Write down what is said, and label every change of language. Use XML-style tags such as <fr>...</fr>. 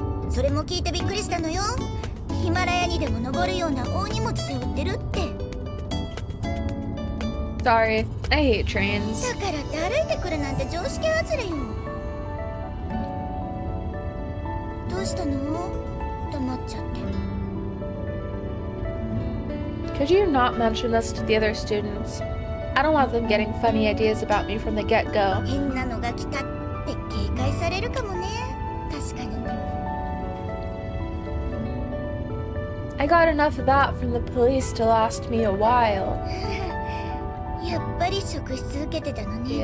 <ja>それも聞いてびっくりしたのよ。ヒマラヤにでも登るような大荷物背負ってるって。</ja> <en>Sorry, I hate trains.</en> <ja>だからって歩いてくるなんて常識外れよ。どうしたの？黙っちゃって。</ja> <en>Could you not mention this to the other students? I don't want them getting funny ideas about me from the get-go.</en> <ja>変なのが来たって警戒されるかもね。確かに。</ja> <en>I got enough of that from the police to last me a while.</en> <ja>やっぱり職質受けてたのね。</ja>